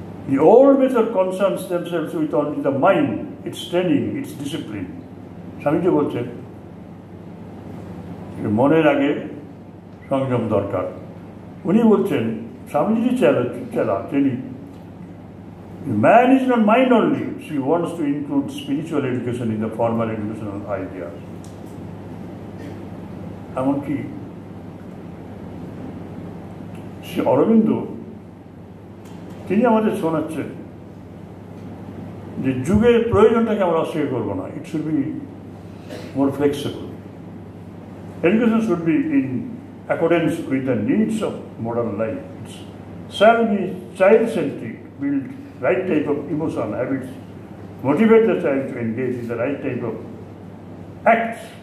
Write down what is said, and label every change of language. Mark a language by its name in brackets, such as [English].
[English] The old method concerns themselves with only the mind, its training, its discipline. [Bangla] Swamiji বলছেন মনের আগে সংযম দরকার। উনি বলছেন স্বামীজি চেলা তিনি, [English] man is not mind only, she wants to include spiritual education in the formal educational ideas. [Bangla] এমনকি শ্রী অরবিন্দ তিনি আমাদের শোনাচ্ছেন যে যুগের প্রয়োজনটাকে আমরা অস্বীকার করবো না, [English] It should be more flexible. Education should be in accordance with the needs of modern life. It shall be child-centric, build right type of emotion, habits, motivate the child to engage in the right type of acts.